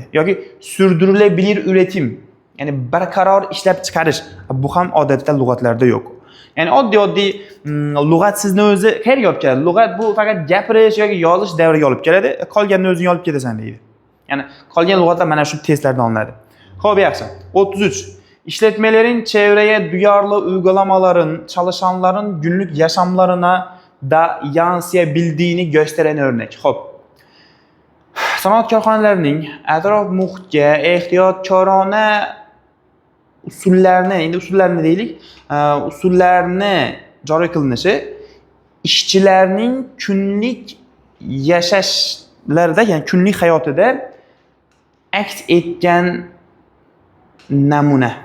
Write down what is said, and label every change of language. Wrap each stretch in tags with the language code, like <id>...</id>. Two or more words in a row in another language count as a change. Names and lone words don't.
<uz>Yoki</uz> <tr>sürdürülebilir üretim,</tr> <uz>ya'ni barqaror ishlab chiqarish, bu ham odatda lug'atlarda yo'q. Ya'ni oddiy lug'at sizni o'zi qayerga olib keladi? Lug'at bu faqat gapirish yoki yozish davriga olib keladi, qolganini o'zing olib ketasan deydi. Yani qolgan lug'atlar mana shu testlardan olinadi. Xo'p, yaxshi. 33.</uz> <tr>İşletmelerin çevreye duyarlı uygulamaların çalışanların günlük yaşamlarına da yansıyabildiğini gösteren örnek.</tr> <uz>Xo'p. Sanoat korxonalarining atrof muhitga ehtiyotkorona usullarni joriy qilinishi ishchilarning kunlik yashashlarida, ya'ni kunlik hayotida aks etgan namuna.</uz>